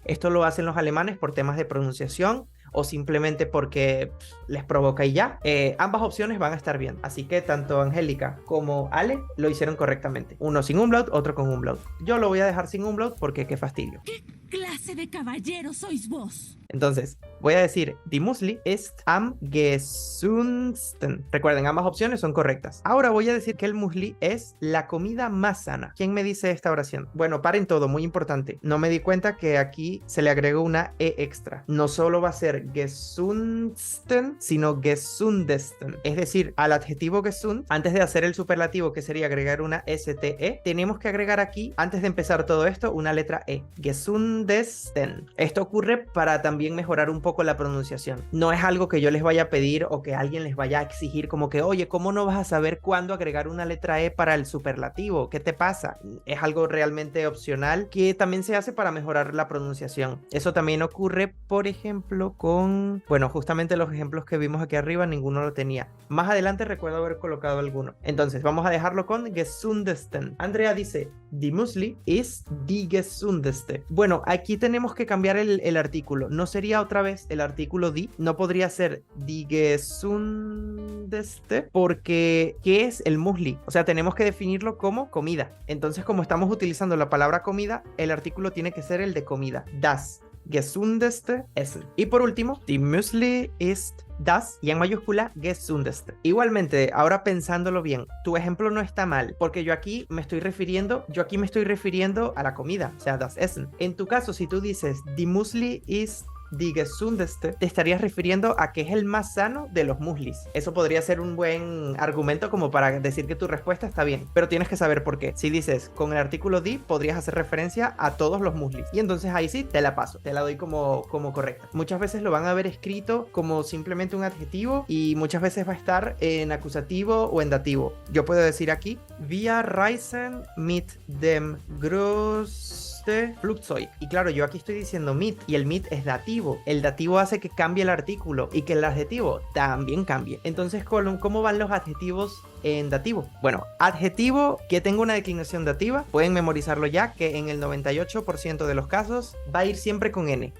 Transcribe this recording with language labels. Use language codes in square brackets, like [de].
[es] Esto lo hacen los alemanes por temas de pronunciación o simplemente porque les provoca y ya. Ambas opciones van a estar bien. Así que tanto Angélica como Ale lo hicieron correctamente. Uno sin umlaut, otro con umlaut. Yo lo voy a dejar sin umlaut porque qué fastidio. ¿Qué clase de caballero sois vos? Entonces, voy a decir, [de] die Müsli ist am gesundsten. [es] Recuerden, ambas opciones son correctas. Ahora voy a decir que el Müsli es la comida más sana. ¿Quién me dice esta oración? Bueno, paren todo, muy importante. No me di cuenta que aquí se le agregó una E extra. No solo va a ser gesundsten, sino gesundesten. Es decir, al adjetivo gesund, antes de hacer el superlativo, que sería agregar una STE, tenemos que agregar aquí, antes de empezar todo esto, una letra E. Gesundesten. Esto ocurre para también mejorar un poco la pronunciación. No es algo que yo les vaya a pedir o que alguien les vaya a exigir como que, oye, ¿cómo no vas a saber cuándo agregar una letra E para el superlativo? ¿Qué te pasa? Es algo realmente opcional que también se hace para mejorar la pronunciación. Eso también ocurre, por ejemplo, con, bueno, justamente los ejemplos que vimos aquí arriba, ninguno lo tenía. Más adelante recuerdo haber colocado alguno. Entonces, vamos a dejarlo con gesundesten. [de] Andrea dice, die Müsli ist die gesundeste. [es] Bueno, aquí tenemos que cambiar el artículo. No sería otra vez el artículo die, no podría ser die gesundeste, porque ¿qué es el Müsli? O sea, tenemos que definirlo como comida. Entonces, como estamos utilizando la palabra comida, el artículo tiene que ser el de comida. [de] Das gesundeste Essen. [es] Y por último, [de] die Müsli ist das, [es] y en mayúscula, gesundeste. Igualmente, ahora pensándolo bien, tu ejemplo no está mal, porque yo aquí me estoy refiriendo a la comida, o sea, das Essen. En tu caso, si tú dices, [de] die Müsli ist die gesundeste, [es] te estarías refiriendo a que es el más sano de los muslis. Eso podría ser un buen argumento como para decir que tu respuesta está bien, pero tienes que saber por qué. Si dices con el artículo die, podrías hacer referencia a todos los muslis, y entonces ahí sí te la paso, te la doy como correcta. Muchas veces lo van a ver escrito como simplemente un adjetivo y muchas veces va a estar en acusativo o en dativo. Yo puedo decir aquí, [de] wir reisen mit dem Flugzeug. [es] Y claro, yo aquí estoy diciendo mit y el mit es dativo. El dativo hace que cambie el artículo y que el adjetivo también cambie. Entonces, ¿cómo van los adjetivos en dativo? Bueno, adjetivo que tenga una declinación dativa, pueden memorizarlo ya, que en el 98% de los casos va a ir siempre con N.